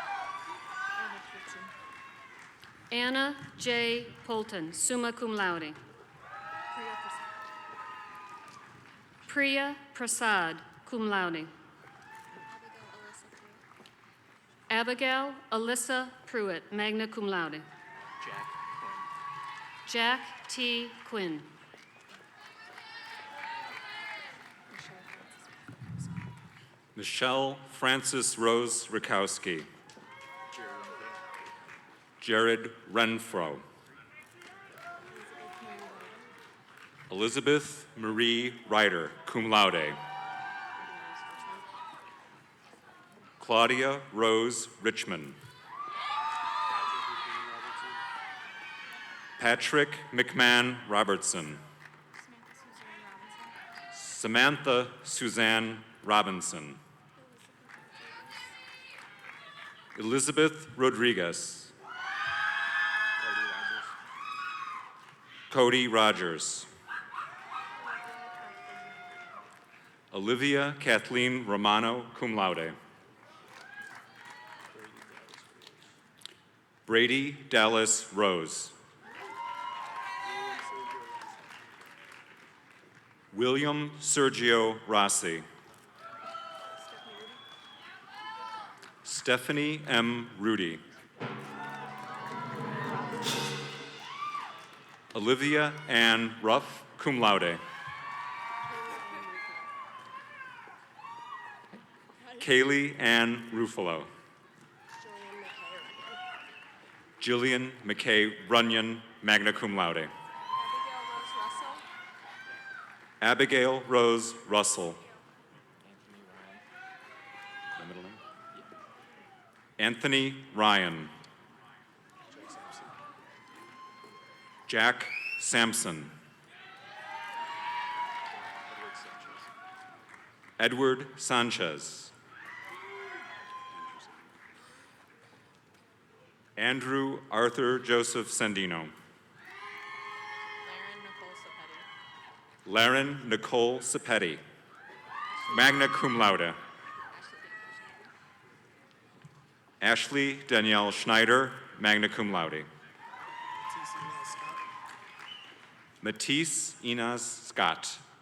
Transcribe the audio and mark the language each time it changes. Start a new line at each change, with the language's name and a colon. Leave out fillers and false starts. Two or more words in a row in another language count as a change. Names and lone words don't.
English: Anna J. Polton,
Latin: summa cum laude.
English: Priya Prasad,
Latin: cum laude.
English: Abigail Alyssa Pruitt,
Latin: magna cum laude.
English: Jack T. Quinn. Michelle Frances Rose Rakowski. Jared Renfro. Elizabeth Marie Ryder,
Latin: cum laude.
English: Claudia Rose Richmond. Patrick McMahon Robertson. Samantha Suzanne Robinson. Elizabeth Rodriguez. Cody Rogers. Olivia Kathleen Romano,
Latin: cum laude.
English: Brady Dallas Rose. William Sergio Rossi. Stephanie M. Rudy. Olivia Ann Ruff,
Latin: cum laude.
English: Kaylee Ann Ruffalo. Jillian McKay Runyon,
Latin: magna cum laude.
English: Abigail Rose Russell. Anthony Ryan. Jack Sampson. Edward Sanchez. Andrew Arthur Joseph Sandino. Laren Nicole Sapetti,
Latin: magna cum laude.
English: Ashley Danielle Schneider,
Latin: magna cum laude.
English: Matisse Inez Scott.